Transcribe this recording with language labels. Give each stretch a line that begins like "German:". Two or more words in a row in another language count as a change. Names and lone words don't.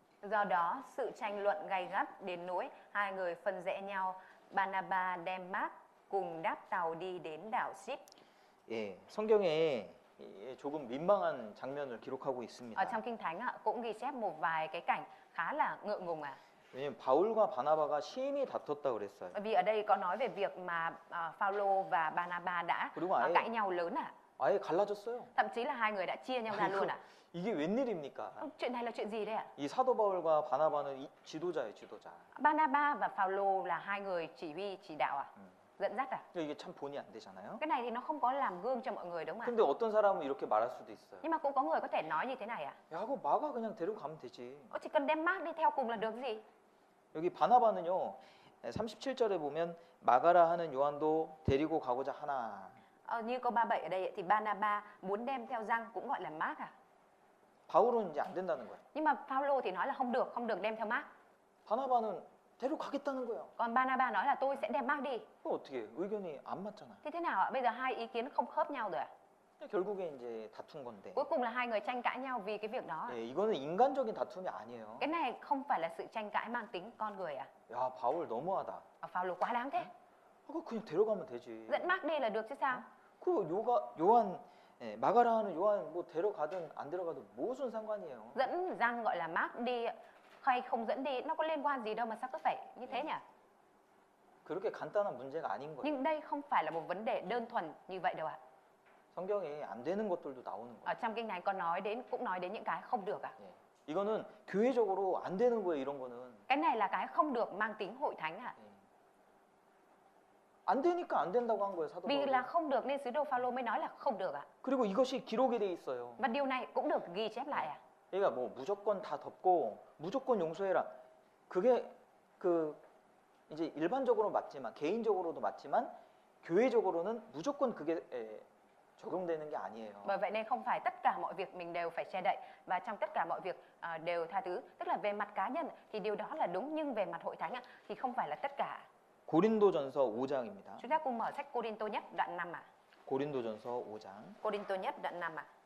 Vietnamese: Do đó, sự tranh luận gay gắt đến nỗi hai người phân rẽ nhau. Barnabas đem Mark cùng đáp tàu đi đến đảo Ship.
Korean: 예, 성경에 조금 민망한 장면을 기록하고 있습니다.
Vietnamese: Ở trong Kinh Thánh cũng ghi chép một vài cái cảnh khá là ngượng ngùng.
Korean: 왜냐면 바울과 바나바가 심히 다퉜다 그랬어요.
Vietnamese: Bởi vì ở đây có nói về việc mà Phaolô và Barnabas đã
Korean: 그리고 아예
Vietnamese: cãi nhau lớn
Korean: 아예 갈라졌어요.
Vietnamese: Thậm chí là hai người đã chia nhau ra luôn
Korean: 이게 웬일입니까?
Vietnamese: Chuyện này là chuyện gì đấy ạ?
Korean: 이 사도 바울과 바나바는 지도자예요, 지도자.
Vietnamese: Barnabas và Phaolô là hai người chỉ huy, chỉ đạo dẫn dắt
Korean: 이게 참 본이 안 되잖아요.
Vietnamese: Cái này thì nó không có làm gương cho mọi người đúng không ạ?
Korean: 근데 어떤 사람은 이렇게 말할 수도 있어요.
Vietnamese: Nhưng mà cũng có người có thể nói như thế này
Korean: 야, 그거 마가 그냥 데려가면 되지.
Vietnamese: Chỉ cần đem Mark đi theo cùng là được gì?
Korean: 여기 바나바는요, 37절에 보면 마가라 하는 요한도 데리고 가고자 하나.
Vietnamese: Như câu 37 ở đây thì Barnabas muốn đem theo Giăng cũng gọi là Mark
Korean: 바울은 이제 안 된다는 거야.
Vietnamese: Nhưng mà Phaolô thì nói là không được đem theo Mark.
Korean: 바나바는 데려가겠다는 거야.
Vietnamese: Còn Barnabas nói là tôi sẽ đem Mark đi.
Korean: 그럼 어떻게 해? 의견이 안 맞잖아.
Vietnamese: Thì thế nào ạ? Bây giờ hai ý kiến không khớp nhau rồi
Korean: 결국에 이제 다툰 건데.
Vietnamese: Cuối cùng là hai người tranh cãi nhau vì cái việc đó
Korean: 예, 이거는 인간적인 다툼이 아니에요.
Vietnamese: Cái này không phải là sự tranh cãi mang tính con người
Korean: 야, 바울 너무하다.
Vietnamese: Phaolô quá đáng thế.
Korean: 그거 그냥 데려가면 되지.
Vietnamese: Dẫn Mark đi là được chứ sao?
Korean: 그 요한 마가라 하는 요한 뭐 데려가든 안 데려가든 무슨 상관이에요.
Vietnamese: Dẫn Giăng gọi là Mark đi hay không dẫn đi nó có liên quan gì đâu mà sao cứ phải như thế nhỉ?
Korean: 그렇게 간단한 문제가 아닌 거예요.
Vietnamese: Nhưng đây không phải là một vấn đề đơn thuần như vậy đâu ạ.
Korean: 성경에 안 되는 것들도 나오는 거예요.
Vietnamese: Ở trong kinh này cũng nói đến những cái không được
Korean: 예. 이거는 교회적으로 안 되는 거예요, 이런 거는.
Vietnamese: Cái này là cái không được mang tính hội thánh
Korean: 예. 안 되니까 안 된다고 한 거예요, 사도
Vietnamese: Vì
Korean: 바울이.
Vietnamese: là không được nên sứ đồ Phaolô mới nói là không được
Korean: 그리고 이것이 기록이 돼 있어요.
Vietnamese: Và điều này cũng được ghi chép lại
Korean: 그러니까 뭐 무조건 다 덮고 무조건 용서해라. 그게 그 이제 일반적으로 맞지만 개인적으로도 맞지만 교회적으로는 무조건 그게 적용되는 게 아니에요.
Vietnamese: Bởi vậy nên không phải tất cả mọi việc mình đều phải che đậy và trong tất cả mọi việc đều tha thứ. Tức là về mặt cá nhân thì điều đó là đúng nhưng về mặt hội thánh thì không phải là tất cả.
Korean: 고린도전서 5장입니다.
Vietnamese: Chúng ta cùng mở sách Cô-rinh-tô nhất đoạn 5
Korean: 고린도전서 5장
Vietnamese: Cô-rinh-tô nhất đoạn 5